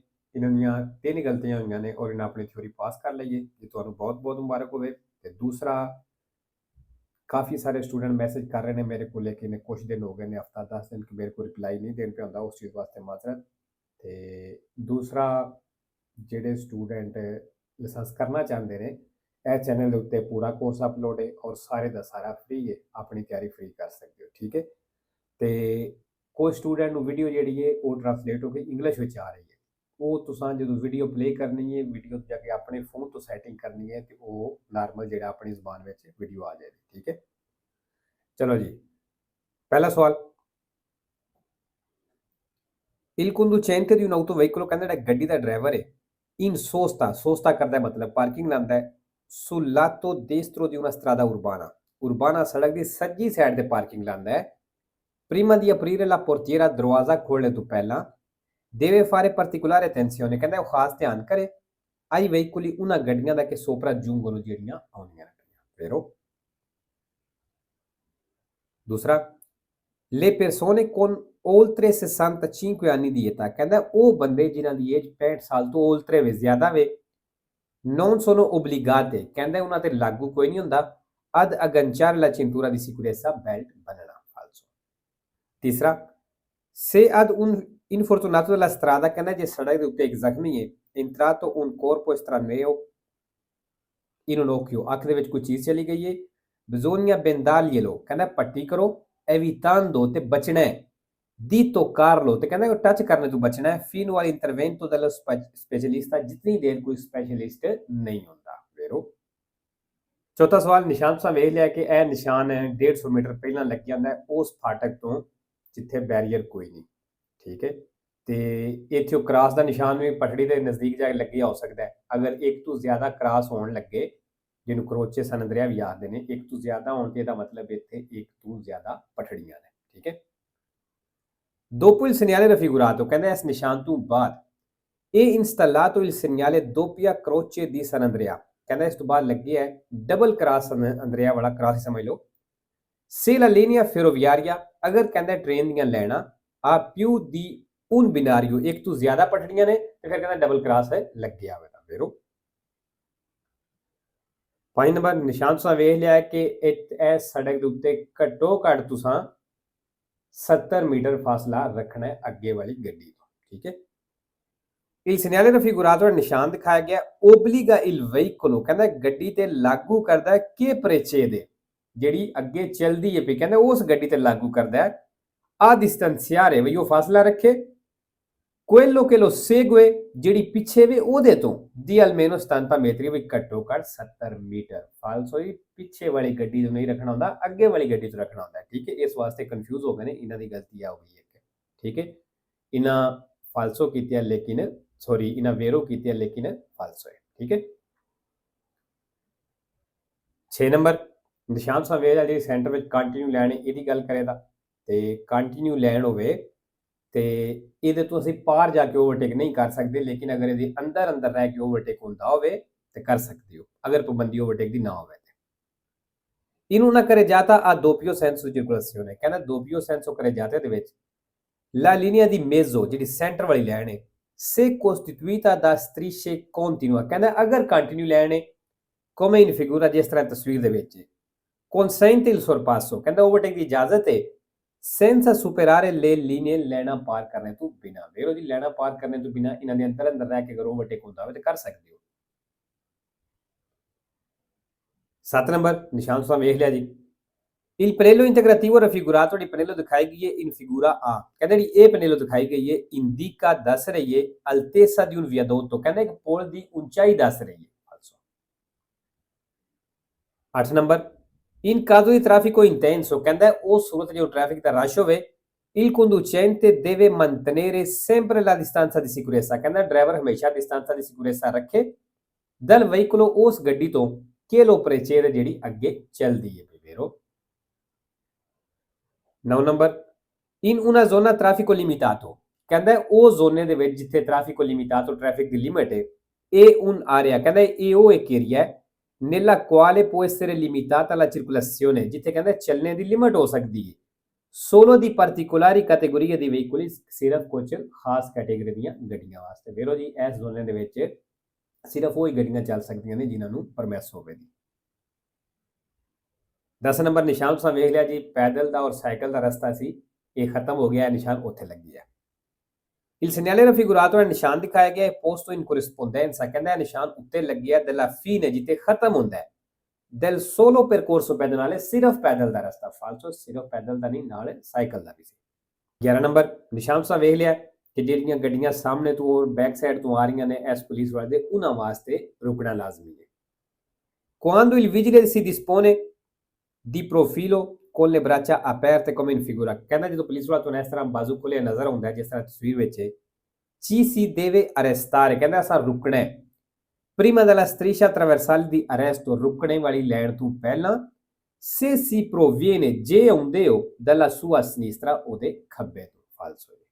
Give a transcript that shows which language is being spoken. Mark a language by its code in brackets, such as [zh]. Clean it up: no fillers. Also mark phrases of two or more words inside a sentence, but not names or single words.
[pa] ਇਨ੍ਹਾਂ ਦੀਆਂ 3 ਗਲਤੀਆਂ ਹੋਈਆਂ ਨੇ ਔਰ ਇਨ੍ਹੇਂ ਆਪਣੀ ਥਿਊਰੀ ਪਾਸ ਕਰ ਲਈ ਹੈ। ਜੀ ਤੁਹਾਨੂ ਬਹੁਤ-ਬਹੁਤ ਮੁਬਾਰਕ ਹੋਵੇ। ਤੇ ਦੂਸਰਾ ਕਾਫ਼ੀ ਸਾਰੇ ਸਟੂਡੈਂਟ ਮੈਸੇਜ ਕਰ ਰਹੇ ਹੈਂ ਮੇਰੇ ਕੋ ਲੇਕਿਨ ਕੁਛ ਦਿਨ ਹੋ ਗਏ ਨੇ ਹਫ਼ਤਾ 10 ਦਿਨ ਕਿ ਮੇਰੇ ਕੋ ਰਿਪਲਾਈ ਨਹੀਂ ਦੇਣ ਪੈ ਹੁੰਦਾ ਉਸ ਚੀਜ਼ ਵਾਸਤੇ ਮਾਜ਼ਰਤ। ते दूसरा ਜਿਹੜੇ ਸਟੂਡੈਂਟ ਲਾਇਸੈਂਸ ਕਰਨਾ ਚਾਹੁੰਦੇ ਨੇ ਇਹ ਚੈਨਲ ਦੇ ਉੱਤੇ ਪੂਰਾ ਕੋਰਸ ਅਪਲੋਡ ਹੈ ਔਰ ਸਾਰੇ ਦਾ ਸਾਰਾ ਫ੍ਰੀ ਹੈ ਆਪਣੀ ਤਿਆਰੀ ਫ੍ਰੀ ਕਰ ਸਕਦੇ ਹੋ ਠੀਕ ਹੈ ਤੇ ਕੋਈ ਸਟੂਡੈਂਟ ਨੂੰ ਵੀਡੀਓ ਜਿਹੜੀ ਹੈ ਉਹ ਟ੍ਰਾਂਸਲੇਟ ਹੋ ਕੇ ਇੰਗਲਿਸ਼ ਵਿੱਚ ਆ ਰਹੀ ਹੈ ਉਹ ਤੁਸੀਂ ਜਦੋਂ ਵੀਡੀਓ ਪਲੇ ਕਰਨੀ ਹੈ ਵੀਡੀਓ ਜਾ ਕੇ ਆਪਣੇ ਫੋਨ ਤੋਂ ਸੈਟਿੰਗ ਕਰਨੀ ਹੈ ਤੇ ਉਹ ਨਾਰਮਲ ਜਿਹੜਾ ਆਪਣੀ ਜ਼ੁਬਾਨ ਵਿੱਚ ਵੀਡੀਓ ਆ ਜਾਏਗੀ ਠੀਕ ਹੈ ਚਲੋ ਜੀ ਪਹਿਲਾ ਸਵਾਲ [it] Il conducente di un autoveicolo [pa] ਕਹਿੰਦਾ ਜਿਹੜਾ ਗੱਡੀ ਦਾ ਡਰਾਈਵਰ ਹੈ [it] in sosta [pa] ਕਰਦਾ ਹੈ ਮਤਲਬ ਪਾਰਕਿੰਗ ਲਾਂਦਾ ਹੈ [it] sul lato destro di una strada urbana [pa] ਸੜਕ ਦੀ ਸੱਜੀ ਸਾਈਡ ਤੇ ਪਾਰਕਿੰਗ ਲਾਂਦਾ ਹੈ [it] prima di aprire la portiera [pa] ਦਰਵਾਜ਼ਾ ਖੋਲ੍ਹਣ ਤੋਂ ਪਹਿਲਾਂ [it] deve fare particolare attenzione [pa] ਕਹਿੰਦਾ ਉਹ ਖਾਸ ਧਿਆਨ ਕਰੇ [it] ai veicoli [pa] ਉਹਨਾਂ ਗੱਡੀਆਂ ਦਾ ਕਿ sopraggiungono ਜਿਹੜੀਆਂ ਆਉਂਦੀਆਂ ਨੇ vero ਦੂਸਰਾ [it] le persone con oltre 65 anni di età [pa] ਕਹਿੰਦਾ ਉਹ ਬੰਦੇ ਜਿਨ੍ਹਾਂ ਦੀ ਏਜ 65 ਸਾਲ ਤੋਂ oltre ਵੇ ਜ਼ਿਆਦਾ ਵੇ [it] non sono obbligate [pa] ਕਹਿੰਦਾ ਉਹਨਾਂ ਤੇ ਲਾਗੂ ਕੋਈ ਨਹੀਂ ਹੁੰਦਾ [it] ad agganciare la cintura di sicurezza [pa] belt ਬੰਨਣਾ falso ਤੀਸਰਾ [it] se ad un infortunato della strada [pa] ਕਹਿੰਦਾ ਜੇ ਸੜਕ ਦੇ ਉੱਤੇ ਇੱਕ ਜ਼ਖਮੀ ਹੈ [it] entrato un corpo estraneo in un occhio [pa] ਅੱਖ ਦੇ ਵਿੱਚ ਕੋਈ ਚੀਜ਼ ਚਲੀ ਗਈ ਹੈ [it] bisogna bendarglielo [pa] ਕਹਿੰਦਾ ਪੱਟੀ ਕਰੋ evitando te bachna [it] è di toccarlo [pa] te ਕਹਿੰਦਾ ਟੱਚ ਕਰਨੇ ਤੋਂ ਬਚਣਾ ਹੈ [it] fino all'intervento dello specialista [pa] ਜਿਤਨੀ ਦੇਰ ਕੋਈ ਸਪੈਸ਼ਲਿਸਟ ਨਹੀਂ ਹੁੰਦਾ ਵੇਰੋ ਚੌਥਾ ਸਵਾਲ ਨਿਸ਼ਾਨ ਤੁਸੀਂ ਵੇਖ ਲਿਆ ਕਿ ਇਹ ਨਿਸ਼ਾਨ 150 ਮੀਟਰ ਪਹਿਲਾਂ ਲੱਗਿਆ ਹੁੰਦਾ ਹੈ ਉਸ ਫਾਟਕ ਤੋਂ ਜਿੱਥੇ ਬੈਰੀਅਰ ਕੋਈ ਨਹੀਂ ਠੀਕ ਹੈ ਤੇ ਇੱਥੇ ਉਹ ਕ੍ਰਾਸ ਦਾ ਨਿਸ਼ਾਨ ਵੀ ਪਟੜੀ ਦੇ ਨਜ਼ਦੀਕ ਜਾ ਕੇ ਲੱਗਿਆ ਹੋ ਸਕਦਾ ਹੈ ਅਗਰ ਇੱਕ ਤੋਂ ਜ਼ਿਆਦਾ ਕ੍ਰਾਸ ਹੋਣ ਲੱਗੇ ਜਿਹਨੂੰ ਕਰੋਚੇ ਸਨੰਦਰਿਆ ਵੀ ਆਖਦੇ ਨੇ ਇੱਕ ਤੋਂ ਜ਼ਿਆਦਾ ਹੋਣ ਤੇ ਇਹਦਾ ਮਤਲਬ ਇੱਥੇ ਇੱਕ ਤੋਂ ਜ਼ਿਆਦਾ ਪਟੜੀਆਂ ਨੇ ਠੀਕ ਹੈ [it] dopo il segnale raffigurato [pa] ਕਹਿੰਦਾ ਇਸ ਨਿਸ਼ਾਨ ਤੋਂ ਬਾਅਦ ਇਹ [it] installato il segnale doppia croce di San Andrea [pa] ਕਹਿੰਦਾ ਇਸ ਤੋਂ ਬਾਅਦ ਲੱਗਿਆ ਹੈ ਡਬਲ ਕ੍ਰਾਸ ਅੰਦਰਿਆ ਵਾਲਾ ਕ੍ਰਾਸ ਸਮਝ ਲਓ [it] se la linea ferroviaria [pa] ਅਗਰ ਕਹਿੰਦਾ ਟ੍ਰੇਨ ਦੀਆਂ ਲਾਈਨਾਂ ਆ [it] più di un binario [pa] ਇੱਕ ਤੋਂ ਜ਼ਿਆਦਾ ਪਟੜੀਆਂ ਨੇ ਤੇ ਫਿਰ ਕਹਿੰਦਾ ਡਬਲ ਕ੍ਰਾਸ ਲੱਗਿਆ ਹੋਵੇਗਾ ਵੇਰੋ 5 ਨੰਬਰ ਨਿਸ਼ਾਨ ਤੁਸੀਂ ਵੇਖ ਲਿਆ ਕਿ ਇਹ ਸੜਕ ਦੇ ਉੱਤੇ ਘੱਟੋ ਘੱਟ ਤੁਸੀਂ 70 ਮੀਟਰ ਫਾਸਲਾ ਰੱਖਣਾ ਹੈ ਅੱਗੇ ਵਾਲੀ ਗੱਡੀ ਤੋਂ ਠੀਕ ਹੈ [it] il segnale raffigurato [pa] ਨਿਸ਼ਾਨ ਦਿਖਾਇਆ ਗਿਆ [it] obbliga il veicolo [pa] ਕਹਿੰਦਾ ਗੱਡੀ ਤੇ ਲਾਗੂ ਕਰਦਾ ਹੈ ਕਿ precede ਜਿਹੜੀ ਅੱਗੇ ਚੱਲਦੀ ਹੈ ਵੀ ਕਹਿੰਦਾ ਉਸ ਗੱਡੀ ਤੇ ਲਾਗੂ ਕਰਦਾ ਹੈ [it] a distanziare [pa] ਵੀ ਉਹ ਫਾਸਲਾ ਰੱਖੇ [it] quello che lo segue [pa] ਜਿਹੜੀ ਪਿੱਛੇ ਵੇ ਉਹਦੇ ਤੋਂ ਦੀ almeno 70 ਮੀਟਰ ਵੀ ਘੱਟੋ ਘੱਟ 70 ਮੀਟਰ ਫਾਲਸੋ ਹੀ ਪਿੱਛੇ ਵਾਲੀ ਗੱਡੀ ਤੋਂ ਨਹੀਂ ਰੱਖਣਾ ਹੁੰਦਾ ਅੱਗੇ ਵਾਲੀ ਗੱਡੀ ਤੋਂ ਰੱਖਣਾ ਹੁੰਦਾ ਠੀਕ ਹੈ ਇਸ ਵਾਸਤੇ ਕਨਫਿਊਜ਼ ਹੋ ਗਏ ਨੇ ਇਹਨਾਂ ਦੀ ਗਲਤੀ ਆ ਹੋਈ ਹੈ ਠੀਕ ਹੈ ਇਹਨਾਂ ਫਾਲਸੋ ਕੀਤੀ ਲੇਕਿਨ ਸੌਰੀ ਇਹਨਾਂ ਵੇਰੋ ਕੀਤੀ ਲੇਕਿਨ ਫਾਲਸੋ ਹੈ ਠੀਕ ਹੈ 6 ਨੰਬਰ ਨਿਸ਼ਾਨ ਸਾਹਿਬ ਵੇਖ ਜਿਹੜੀ ਸੈਂਟਰ ਵਿੱਚ ਕੰਟੀਨਿਊ ਲੈਣ ਇਹਦੀ ਗੱਲ ਕਰੇ ਤਾਂ ਤੇ ਕੰਟੀਨਿਊ ਲੈਣ ਹੋਵੇ ਤੇ ਇਹਦੇ ਤੋਂ ਅਸੀਂ ਪਾਰ ਜਾ ਕੇ ਓਵਰਟੇਕ ਨਹੀਂ ਕਰ ਸਕਦੇ ਲੇਕਿਨ ਅਗਰ ਇਹਦੇ ਅੰਦਰ ਅੰਦਰ ਰਹਿ ਕੇ ਓਵਰਟੇਕ ਹੁੰਦਾ ਹੋਵੇ ਤੇ ਕਰ ਸਕਦੇ ਹੋ ਅਗਰ ਪਾਬੰਦੀ ਓਵਰਟੇਕ ਦੀ ਨਾ ਹੋਵੇ ਤੇ ਇਹਨੂੰ ਨਾ ਕਰੇ ਜਾਤਾ ਆ doppio [it] senso circolazione [pa] ਕਹਿੰਦਾ [it] doppio senso [pa] ਕਰੇ ਜਾਤੇ ਦੇ ਵਿੱਚ [it] la linea di mezzo [pa] ਜਿਹੜੀ ਸੈਂਟਰ ਵਾਲੀ ਲਾਈਨ ਹੈ [it] se costituita da strisce continua [pa] ਕਹਿੰਦਾ ਅਗਰ ਕੰਟੀਨਿਊ ਲਾਈਨ ਹੈ [it] come in figura [pa] ਜਿਸ ਤਰ੍ਹਾਂ ਤਸਵੀਰ ਦੇ ਵਿੱਚ [it] consente il sorpasso [pa] ਕਹਿੰਦਾ ਓਵਰਟੇਕ ਦੀ ਇਜਾਜ਼ਤ ਹੈ [it] senza superare le linee [pa] ਲੈਣਾ ਪਾਰ ਕਰਨੇ ਤੋਂ ਬਿਨਾ ਵੇਰੋ ਜੀ ਲੈਣਾ ਪਾਰ ਕਰਨੇ ਤੋਂ ਬਿਨਾ ਇਹਨਾਂ ਦੇ ਅੰਦਰ ਅੰਦਰ ਰਹਿ ਕੇ ਅਗਰ ਓਵਰਟੇਕ ਹੁੰਦਾ ਹੋਵੇ ਤੇ ਕਰ ਸਕਦੇ ਹੋ 7 ਨੰਬਰ ਨਿਸ਼ਾਨ ਤੁਸੀਂ ਵੇਖ ਲਿਆ ਜੀ [it] il pannello integrativo raffigurato di pannello [pa] ਦਿਖਾਈ ਗਈ ਹੈ [it] in figura A [pa] ਕਹਿੰਦੇ ਜੀ ਇਹ pannello ਦਿਖਾਈ ਗਈ ਹੈ indica ਦੱਸ ਰਹੀ ਹੈ [it] altezza di un viadotto [pa] ਕਹਿੰਦੇ ਇੱਕ ਪੁਲ ਦੀ ਉਚਾਈ ਦੱਸ ਰਹੀ ਹੈ 8 ਨੰਬਰ [it] in caso di traffico intenso [pa] ਕਹਿੰਦਾ ਉਸ ਸੂਰਤ ਜੋ ਟ੍ਰੈਫਿਕ ਦਾ ਰਸ਼ ਹੋਵੇ [it] il conducente deve mantenere sempre la distanza di sicurezza [pa] ਕਹਿੰਦਾ ਡਰਾਈਵਰ ਹਮੇਸ਼ਾ [it] distanza di sicurezza [pa] ਰੱਖੇ [it] dal veicolo [pa] ਉਸ ਗੱਡੀ ਤੋਂ [it] che lo precede [pa] ਜਿਹੜੀ ਅੱਗੇ ਚੱਲਦੀ ਹੈ ਵੇਰੋ 9 ਨੰਬਰ [it] in una zona traffico limitato [pa] ਕਹਿੰਦਾ ਉਹ ਜ਼ੋਨੇ ਦੇ ਵਿੱਚ ਜਿੱਥੇ [it] traffico limitato [pa] ਟ੍ਰੈਫਿਕ ਦੀ ਲਿਮਿਟ ਹੈ ਇਹ [it] un area [pa] ਕਹਿੰਦਾ ਇਹ ਉਹ ਇੱਕ ਏਰੀਆ ਹੈ [it] nella quale può essere limitata la circolazione [pa] ਜਿੱਥੇ ਕਹਿੰਦਾ ਚੱਲਣੇ ਦੀ ਲਿਮਿਟ ਹੋ ਸਕਦੀ ਹੈ [it] solo di particolari categorie di veicoli [pa] ਸਿਰਫ ਕੁਝ ਖਾਸ ਕੈਟੇਗਰੀ ਦੀਆਂ ਗੱਡੀਆਂ ਵਾਸਤੇ ਵੀਰੋ ਜੀ ਇਸ ਜ਼ੋਨ ਦੇ ਵਿੱਚ ਸਿਰਫ ਉਹ ਹੀ ਗੱਡੀਆਂ ਚੱਲ ਸਕਦੀਆਂ ਨੇ ਜਿਨ੍ਹਾਂ ਨੂੰ ਪਰਮਿਸ ਹੋਵੇ ਦੀ 10 ਨੰਬਰ ਨਿਸ਼ਾਨ ਤੁਸੀਂ ਵੇਖ ਲਿਆ ਜੀ ਪੈਦਲ ਦਾ ਔਰ ਸਾਈਕਲ ਦਾ ਰਸਤਾ ਸੀ ਇਹ ਖਤਮ ਹੋ ਗਿਆ ਨਿਸ਼ਾਨ ਉੱਥੇ ਲੱਗੀ ਹੈ [it] Il segnale raffigurato nel [pa] ਨਿਸ਼ਾਨ ਦਿਖਾਇਆ ਗਿਆ ਹੈ [it] posto in corrispondenza [pa] ਕਹਿੰਦਾ ਨਿਸ਼ਾਨ ਉੱਤੇ ਲੱਗਿਆ [it] della fine [pa] ਜਿੱਥੇ ਖਤਮ ਹੁੰਦਾ ਹੈ [it] del solo percorso pedonale [pa] ਸਿਰਫ ਪੈਦਲ ਦਾ ਰਸਤਾ ਫਾਲਸੋ ਸਿਰਫ ਪੈਦਲ ਦਾ ਨਹੀਂ ਨਾਲ ਸਾਈਕਲ ਦਾ ਵੀ ਸੀ 11 ਨੰਬਰ ਨਿਸ਼ਾਨ ਤੁਸੀਂ ਵੇਖ ਲਿਆ ਕਿ ਜਿਹੜੀਆਂ ਗੱਡੀਆਂ ਸਾਹਮਣੇ ਤੋਂ ਔਰ ਬੈਕ ਸਾਈਡ ਤੋਂ ਆ ਰਹੀਆਂ ਨੇ ਇਸ ਪੁਲਿਸ ਵਾਲੇ ਦੇ ਉਹਨਾਂ ਵਾਸਤੇ ਰੁਕਣਾ ਲਾਜ਼ਮੀ ਹੈ [it] quando il vigile si dispone di profilo con le braccia aperte come in figura [pa] ਕਹਿੰਦਾ ਜਦੋਂ ਪੁਲਿਸ ਵਾਲਾ ਤੁਹਾਨੂੰ ਇਸ ਤਰ੍ਹਾਂ ਬਾਜ਼ੂ ਖੋਲੇ ਨਜ਼ਰ ਆਉਂਦਾ ਜਿਸ ਤਰ੍ਹਾਂ ਤਸਵੀਰ ਵਿੱਚ [it] ci si deve arrestare [pa] ਕਹਿੰਦਾ ਅਸਾਂ ਰੁਕਣਾ ਹੈ [it] prima della striscia trasversale di arresto [pa] ਰੁਕਣੇ ਵਾਲੀ ਲਾਈਨ ਤੋਂ ਪਹਿਲਾਂ [it] se si proviene [pa] ਜੇ ਆਉਂਦੇ ਹੋ [it] dalla sua sinistra [pa] ਉਹਦੇ ਖੱਬੇ ਤੋਂ ਫਾਲਸੋ